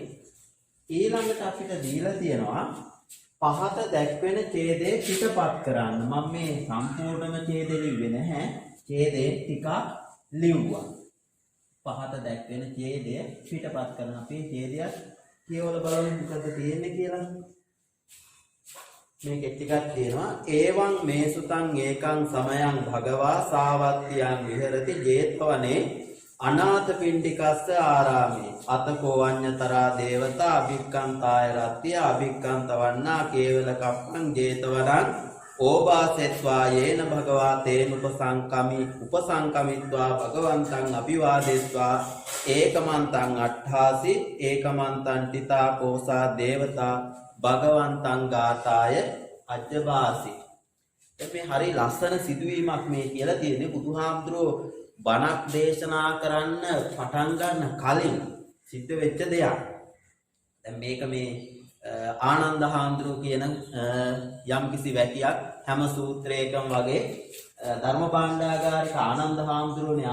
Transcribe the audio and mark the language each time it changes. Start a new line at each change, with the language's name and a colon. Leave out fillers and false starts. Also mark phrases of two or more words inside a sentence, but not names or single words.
Sinhala: ඊළඟට අපිට දීලා තියෙනවා පහත දැක්වෙන ඡේදයේ පිටපත් කරන්න. මම මේ සම්පූර්ණම ඡේදෙ ලිව්වේ නැහැ. ඡේදේ ටිකක් ලිව්වා. පහත දැක්වෙන ඡේදය පිටපත් කරන අපි ඡේදයක් කියවලා බලමු මොකද තියෙන්නේ කියලා. මේකෙත් ටිකක් තියෙනවා.
Pali: ඒවං මේසුතං ඒකං සමයං භගවා සාවත්තියං විහෙරති ජේතවනේ අනාථපිණ්ඩිකස්ස ආරාමේ අතකෝ වඤ්ඤතරා දේවතා අභික්ඛන්තාය රත්ත්‍ය අභික්ඛන්තවන්නා කේවල කප්පං ජේතවනං ඕභාසෙත්වා යේන භගවා තේන උපසංකමිත්වා භගවන්තං අභිවාදෙත්වා ඒකමන්තං අට්ඨාසි ඒකමන්තං තිතා කෝසා දේවතා භගවන්තං ගාතාය අජ්ජබාසි.
Sinhala: මේ හරි ලස්සන සිදුවීමක් මේ කියලා තියෙන්නේ. බුදුහාමුදුරුවෝ බණක් දේශනා කරන්න පටන් ගන්න කලින් සිද්ධ වෙච්ච දෙයක්. දැන් මේක මේ ආනන්ද හාමුදුරුවෝ කියන යම් කිසි වැකියක් හැම සූත්‍රයකම වගේ ධර්ම භාණ්ඩාගාරික ආනන්ද හාමුදුරුවෝනේ.